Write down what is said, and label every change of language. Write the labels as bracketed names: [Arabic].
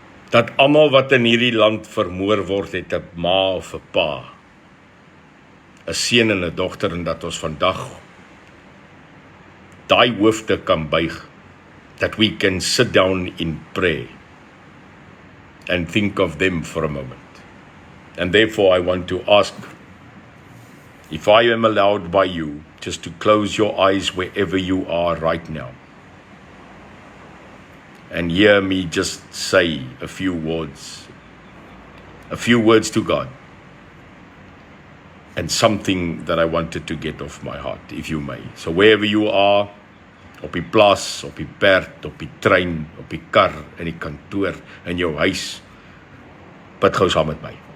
[Afrikaans] Dat almal wat in hierdie land vermoor word, het 'n ma of 'n pa, 'n seun en 'n dogter, en dat ons vandag daai hoofde kan buig, [English] that we can sit down in prayer and think of them for a moment. And therefore, I want to ask, if I am allowed by you, just to close your eyes wherever you are right now, and hear me just say a few words to God, and something that I wanted to get off my heart, if you may. [Afrikaans] So wherever you are, op die plaas, op die perd, op die trein, op die kar, in die kantoor, in jou huis, bid gou saam met my.